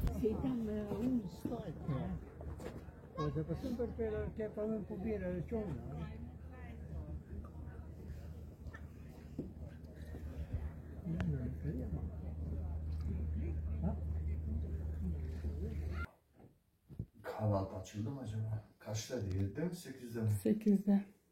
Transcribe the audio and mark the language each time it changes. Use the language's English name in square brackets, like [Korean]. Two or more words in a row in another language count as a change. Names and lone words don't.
[Spanish] Pues después siempre que también pudiera el show, ¿no? [Turkish] Kahvaltı açıldı mı acaba? Kaçta değil, 7'de mi 8'de mi? 8'de.